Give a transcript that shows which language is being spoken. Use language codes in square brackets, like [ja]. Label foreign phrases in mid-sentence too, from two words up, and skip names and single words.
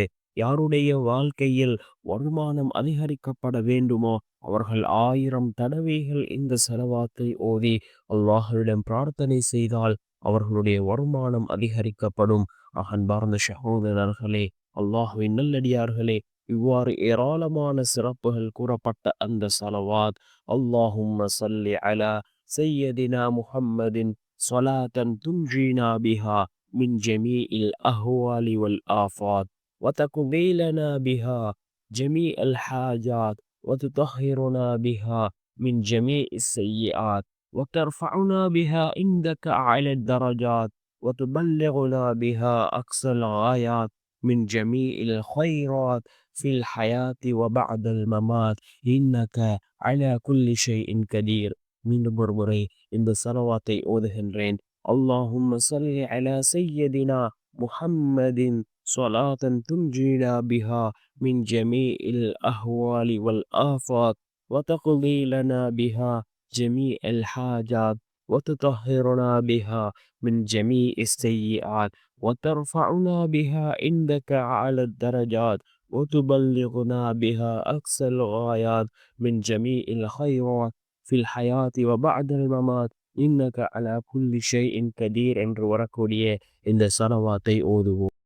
[ta] யாருடைய வாழ்க்கையில் வருமானம் அதிகரிக்கப்பட வேண்டுமோ அவர்கள் 1000 தடவைகள் இந்த ஸலவாத்தை ஓதி அல்லாஹ்விடம் பிரார்த்தனை செய்தால் அவர்களுடைய வருமானம் அதிகரிக்கப்படும். அன்பார்ந்த சகோதரர்களே, அல்லாஹ்வின் நல்லடியார்களே, இவ்வாறு ஏராளமான சிறப்புகள் கூறப்பட்ட அந்த ஸலவாத், [ar] اللهم صل على سيدنا محمد صلاة تنجينا بها من جميع الأهوال والآفات وتقضي لنا بها جميع الحاجات وتطهرنا بها من جميع السيئات وترفعنا بها عندك أعلى الدرجات وتبلغنا بها أقصى الغايات من جميع الخيرات في الحياة وبعد الممات إنك على كل شيء قدير. [ta] மீண்டும் ஒரு முறை இந்த ஸலவாத்தை ஓதுகின்றேன். [ar] اللهم صل على سيدنا محمد صلاة تنجينا بها من جميع الأهوال والآفات وتقضي لنا بها جميع الحاجات وتطهرنا بها من جميع السيئات وترفعنا بها عندك على الدرجات وتبلغنا بها أقصى الغايات من جميع الخيرات في الحياة وبعد الممات إنك على كل شيء قدير [ta] என்று வரக்கூடிய இந்த ஸலவாத்தை ஓதுவோம்.